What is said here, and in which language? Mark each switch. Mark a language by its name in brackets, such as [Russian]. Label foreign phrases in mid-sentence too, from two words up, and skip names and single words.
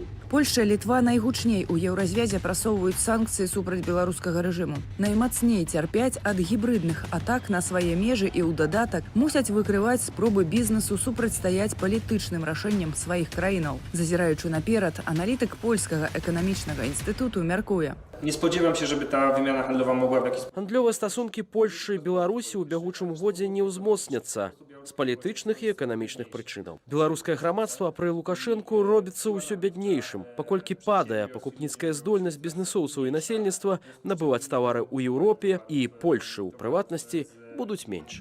[Belarusian] Польшча і Літва найгучней у еўразвязе прасоўваюць санкцыі супраць беларускага рэжыму. Наймацней цярпяць ад гібрыдных атак на свае межы і ў дадатак мусяць выкрываць спробы бізнесу супрацьстаяць палітычным рашэнням сваіх краінаў. Зазіраючы наперад, аналітык польскага эканамічнага інстытуту мяркуе. [Polish] Nie spodziewam się, żeby ta wymiana handlowa mogła w jakiś sposób... [Belarusian] Гандлёвыя стасункі Польшчы і Беларусі ў бягучым годзе не ўзмоцняцца. з палітычных і эканамічных прычынаў. Беларускае грамадства пры Лукашэнку робіцца ўсё бяднейшым, паколькі падае пакупніцкая здольнасць бізнесоўцаў і насельніцтва набываць тавары ў Еўропе і Польшы ў прыватнасці будуць менш.